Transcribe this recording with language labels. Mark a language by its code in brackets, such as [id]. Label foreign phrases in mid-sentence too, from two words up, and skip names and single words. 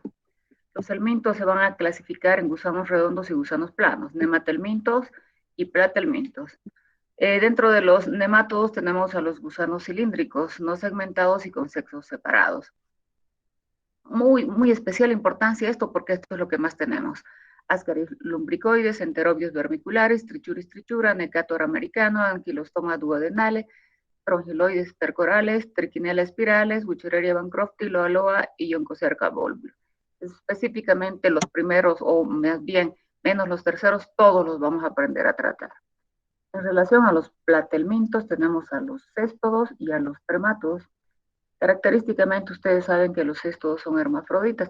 [es] Los helmintos se van a clasificar en gusanos redondos y gusanos planos, nematelmintos y platelmintos. Dentro de los nematodos tenemos a los gusanos cilíndricos, no segmentados y con sexos separados. Muy especial importancia esto porque esto es lo que más tenemos. Ascaris lumbricoides, enterobios vermiculares, trichuris trichura, necator americano, anquilostoma duodenale, trongiloides percorales, trichinella spirales, Wuchereria bancrofti, loaloa y Onchocerca volvula. Específicamente los primeros, o más bien menos los terceros, todos los vamos a aprender a tratar. En relación a los platelmintos, tenemos a los céstodos y a los trematos. Característicamente, ustedes saben que los céstodos son hermafroditas.